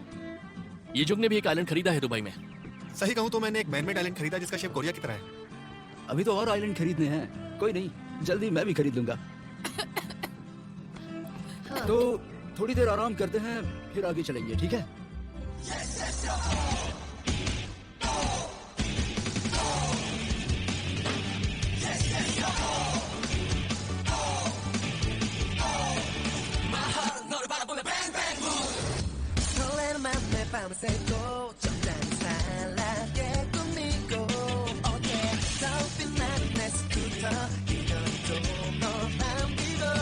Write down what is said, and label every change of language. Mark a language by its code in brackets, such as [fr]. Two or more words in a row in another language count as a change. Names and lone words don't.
[hi] ये जुग ने भी एक आइलैंड खरीदा है दुबई में। सही कहूँ तो मैंने एक मैनमेड आइलैंड खरीदा जिसका शेप कोरिया की तरह है। अभी तो और आइलैंड खरीदने हैं। कोई नहीं, जल्दी मैं भी खरीद लूंगा। तो थोड़ी देर आराम करते हैं, फिर आगे चलेंगे, ठीक है? [ko] 설레는 맘에 밤을 새고 점잖은 사랑에 꿈이고 [en] Oh yeah [ko] 더욱 빛나는 내 스쿠터 이것도 너 남기고